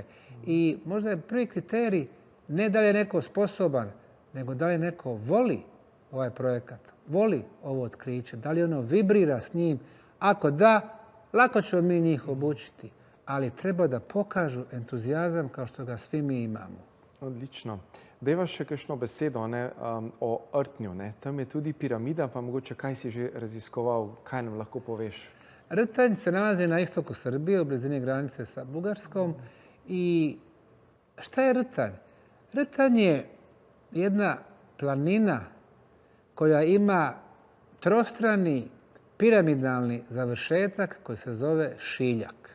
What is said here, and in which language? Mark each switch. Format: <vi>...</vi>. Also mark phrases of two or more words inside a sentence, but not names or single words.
<bs>I možda je prvi kriterij ne da li je neko sposoban, nego da li neko voli ovaj projekat, voli ovo otkriće, da li ono vibrira s njim. Ako da, lako ćemo mi njih obučiti, ali treba da pokažu entuzijazam kao što ga svi mi imamo.</bs> <sl>Odlično. Dejva še kakšno besedo o Rtnju. Tam je tudi piramida, pa mogoče kaj si že raziskoval, kaj nam lahko poveš?</sl> <bs>Rtanj se nalazi na istoku Srbije, u blizini granice sa Bugarskom. I šta je Rtanj? Rtanj je jedna planina koja ima trostrani piramidalni završetak koji se zove šiljak.</bs>